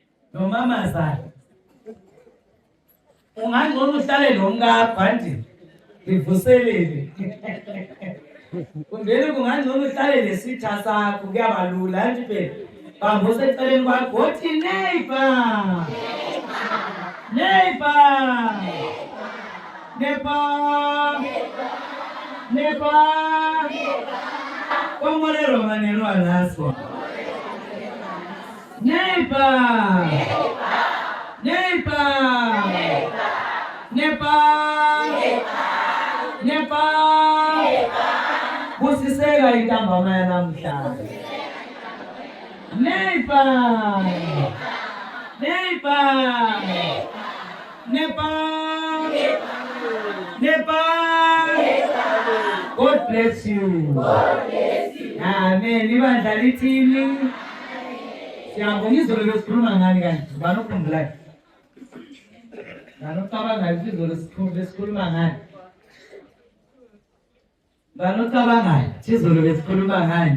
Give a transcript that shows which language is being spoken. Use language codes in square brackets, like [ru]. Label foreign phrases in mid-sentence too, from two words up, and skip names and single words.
[zu] nomama zakhe. Ungangcono uhlale nomkakho nje livuselele. Kungene kungangcono uhlale nesitha sakho kuyabalula nje phela. Bambose eceleni kwakho uthi neighbor. [en] Neighbor. Neighbor. Neighbor. ¿Cómo le romanero al lazo? Neighbor. Neighbor. Neighbor. Neighbor. [zu] Kusiseka intambama yanamhlanje. [en] Neighbor. Neighbor. Neighbor. Neighbor. God bless you. God bless you. Amen. [zu] Ibandla lithini? Siyabonga izolo lesikhuluma ngani kanti? Banokhumbula. Banocabanga izolo lesikhuluma ngani? Banocabanga izolo lesikhuluma ngani?